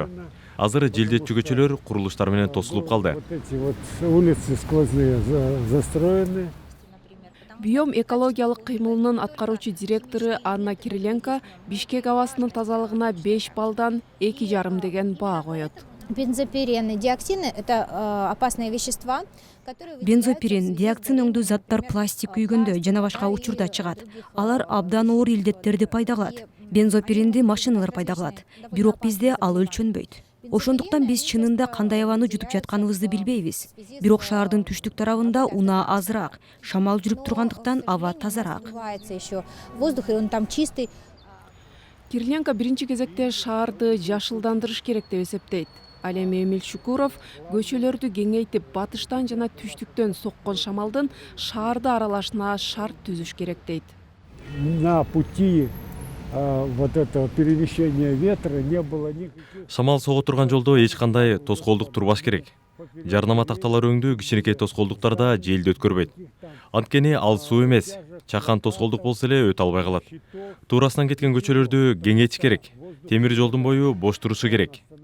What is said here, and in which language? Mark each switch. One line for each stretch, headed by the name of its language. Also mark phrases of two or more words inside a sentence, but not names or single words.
Kyrgyz: Азыр желдетчү көчөлөр курулуштар менен тосулуп калды.
Russian: Улицы сквозные застроены.
Kyrgyz: Биом экологиялык кыймылынын аткаруучу директору Анна Кириленко Бишкек абасынын тазалыгына 5 баллдан 2,5 деген баа коет.
Russian: Бензопирены, диоксины – это опасные вещества, которые...
Kyrgyz: Бензопирен, диоксин өңдүү заттар пластик күйгөндө жана башка учурда чыгат. Алар абдан оор илдеттерди пайда кылат. Бензопиренди машиналар пайда кылат. Бирок бизде ал өлчөнбөйт. Ошондуктан биз чынында кандай абаны жутуп жатканыбызды билбейбиз. Бирок шаардын түштүк тарабында унаа азыраак, шамал жүрүп тургандыктан аба тазараак.
Russian: Воздух, он там чистый.
Kyrgyz: Кириленко биринчи кезекте шаарды жашылдандырыш керек деп эсептейт. Ал эми Эмил Шукуров көчөлөрдү кеңейтип, батыштан жана түштүктөн соккон шамалдын шаарды аралашына шарт түзүш керек дейт.
Russian: На пути вот этого перемещения ветра не было никаких...
Kyrgyz: Шамал сого турган жолдо эч кандай тоскоолдук турбаш керек. Жарнама такталар өңдүү кичинекей тоскоолдуктарда желди өткөрбөйт. Анткени ал суу эмес, чакан тоскоолдук болсо эле өтө албай калат. Туурасынан кеткен көчөлөрдү кеңейтиш керек. Темир жолдун бою бош турушу керек.